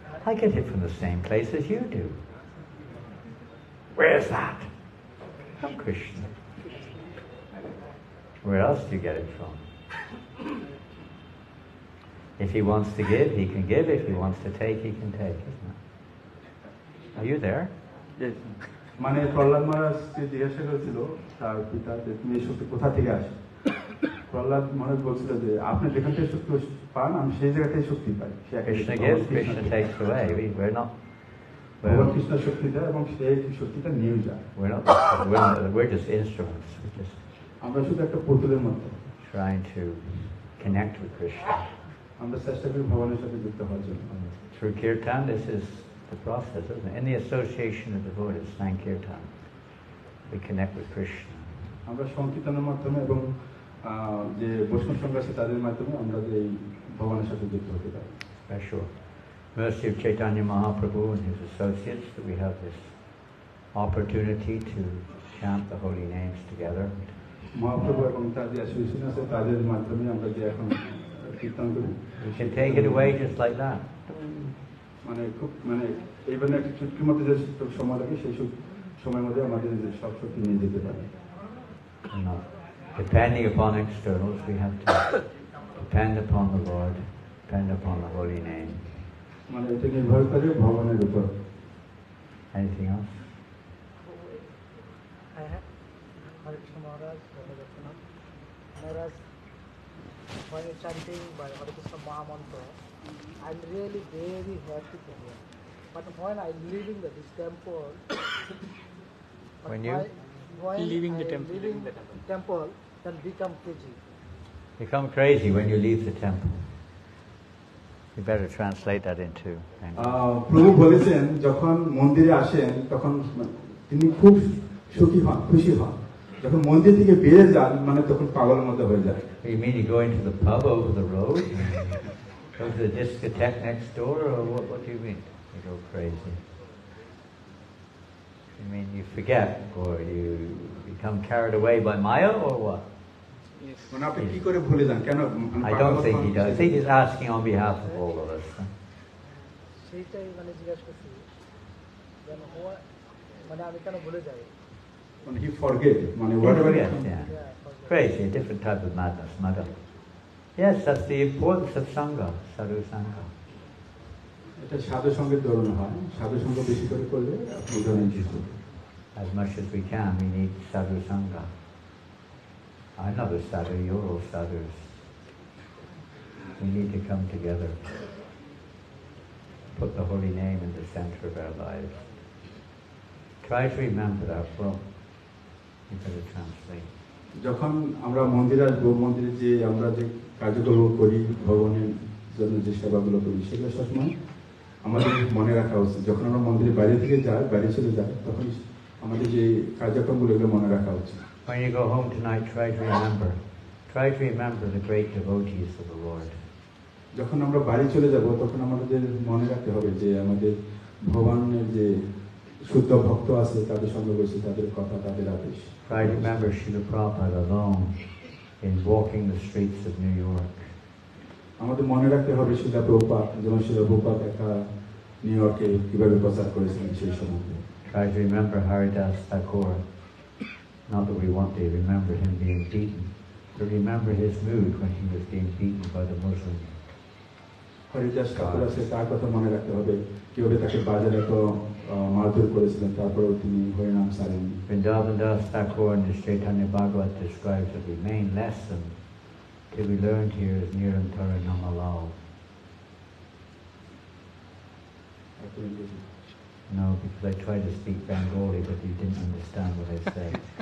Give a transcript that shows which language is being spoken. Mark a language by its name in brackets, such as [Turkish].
[English] I get it from the same place as you do. Where's that? From Krishna. Where else do you get it from? If he wants to give, he can give. If he wants to take, he can take, isn't it? Are you there? Yes. [Bangla] মানে প্রহ্লাদ মহারাজকে জিজ্ঞাসা করেছিল তার পিতা যে তুমি এই শক্তি কোথা থেকে আসে? প্রহ্লাদ মহারাজ বলছিল যে আপনি যেখান থেকে শক্তি পান, আমি সেই জায়গা থেকে শক্তি পাই। [English] Krishna gives, Krishna takes away. [Bangla] ভগবান কৃষ্ণ শক্তি দেয় এবং সেই শক্তিটা নিয়ে যায়। [English] We're just instruments. We're just [Bangla] আমরা শুধু একটা পুতুলের মতো [English] trying to connect with Krishna. [Bangla] আমরা চেষ্টা করি ভগবানের সাথে যুক্ত হওয়ার জন্য। [English] Through kirtan, this is the process, isn't it? In the association of devotees, Sankirtan, we connect with Krishna. [Bangla] আমরা সংকীর্তনের মাধ্যমে এবং যে বৈষ্ণব সংঘ আছে তাদের মাধ্যমে আমরা যে এই ভগবানের সাথে যুক্ত হতে পারি। [English] Special mercy of Chaitanya Mahaprabhu and his associates that we have this opportunity to chant the holy names together. [Bangla] Mahaprabhu এবং তার যে অ্যাসোসিয়েশন আছে তাদের মাধ্যমে আমরা যে এখন কীর্তন করি। [English] We can take it away just like that. [Bangla] মানে খুব মানে এইভাবে একটা চুটকির মধ্যে যে সময় লাগে সেই সময়ের মধ্যে আমাদের সব শক্তি নিয়ে যেতে পারে। [English] Not depending upon externals, we have to depend upon the Lord, depend upon the holy name. [Bangla] মানে এটা নির্ভর করে ভগবানের উপর। [English] Anything else? Hare Krishna Maharaj, Maharaj, when you're chanting by Hare Krishna Mahamantra, I'm really very happy to hear. But when I'm leaving this temple, When you leaving the I'm temple, leaving the temple, then become crazy. become crazy when you leave the temple. You better translate that into English. [Bangla] প্রভু বলেছেন যখন মন্দিরে আসেন তখন তিনি খুব সুখী হন, খুশি হন। যখন মন্দির থেকে বেরিয়ে যান মানে তখন পাগলের মধ্যে হয়ে যায়। [English] You mean you go into the pub over the road? Go to the discotheque next door, or what do you mean? You go crazy. You mean you forget, or you become carried away by Maya, or what? [Bangla] মানে আপনি কি করে ভুলে যান কেন? [English] I don't think he does. I think he's asking on behalf of all of us. [Bangla] সেইটাই মানে জিজ্ঞাসা করছি যেন মানে আমি কেন ভুলে যাই মানে [English] he forget [Bangla] মানে [English] Yes, whatever yes, yeah. Crazy, a different type of madness, mother. Yes, that's the importance of Sangha, Sadhu Sangha. [Bangla] এটা সাধু সঙ্গের দরুন হয়। সাধু সঙ্গ বেশি করে করলে আপনি ধরেন কিছু। [English] As much as we can, we need Sadhu Sangha. I'm not a sadhu, you're all sadhus. We need to come together. Put the holy name in the center of our lives. Try to remember that. Well, you better translate. [Bangla] যখন আমরা মন্দিরে আসবো, মন্দিরে যে আমরা যে কার্যক্রম করি ভগবানের জন্য যে সেবাগুলো করি সেগুলো সবসময় আমাদের মনে রাখা উচিত। যখন আমরা মন্দিরের বাইরে থেকে যাই, বাইরে চলে যাই, তখন আমাদের যে কার্যক্রমগুলো এগুলো মনে রাখা উচিত। [English] When you go home tonight, try to remember the great devotees of the Lord. [Bangla] যখন আমরা বাড়ি চলে যাব তখন আমাদের মনে রাখতে হবে যে আমাদের ভগবানের যে শুদ্ধ ভক্ত আছে তাদের সঙ্গে বসে তাদের কথা, তাদের আদেশ। [English] Try to remember Srila Prabhupada alone in walking the streets of New York. [Bangla] আমাদের মনে রাখতে হবে শিলা প্রভুপাদ, যেমন শিলা প্রভুপাদ একা নিউ ইয়র্কে কিভাবে প্রচার করেছিলেন সেই সময়। [English] Try to remember Haridas Thakur. Not that we want to remember him being beaten, but remember his mood when he was being beaten by the Muslims. [Bangla] Haridas ঠাকুর আছে তার কথা মনে রাখতে হবে, কিভাবে তাকে বাজারে এত মারধর করেছিলেন, তারপরেও তিনি হরিনাম ছাড়েননি। [English] Vrindavan Das Thakur in the Chaitanya Bhagavat describes that the main lesson to be learned here is Nirantara Namalal. No, because I tried to speak Bengali, but you didn't understand what I said.